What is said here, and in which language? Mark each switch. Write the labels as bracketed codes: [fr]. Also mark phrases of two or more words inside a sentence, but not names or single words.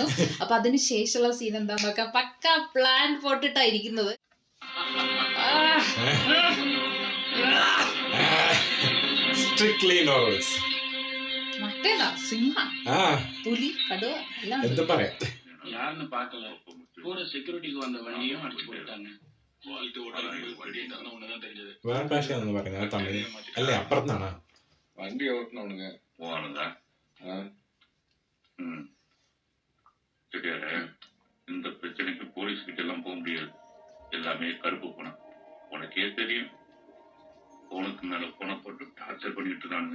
[ml] അപ്പൊ അതിന് ശേഷമുള്ള സീൻ എന്താന്ന് നോക്കാം. പക്ക പ്ലാൻ പോട്ടിട്ടായിരിക്കുന്നത്. [en] strictly novels. [ml] മറ്റേതാ സിംഹ, പുലി, കടുവ എല്ലാം എന്ത് പറയാ. [ta] யாருன்னு பாக்கல, கூட செக்யூரிட்டிக்கு வந்த வண்டியும் அடிச்சு போட்டாங்க. [ml] വേറെ ഭാഷയാണെന്ന് പറയുന്നത് തമിഴ് അല്ലേ? അപ്പുറത്താണ് [ta] வண்டி ஓட்டணுங்க போனதா. இந்த பிரச்சனைக்கு போலீஸ் கிட்ட எல்லாம் போக முடியாது. எல்லாமே கருப்பு பணம். உனக்கே தெரியும், போனுக்கு மேல பணம் போட்டு டார்ச்சர் பண்ணிட்டு இருக்காங்க.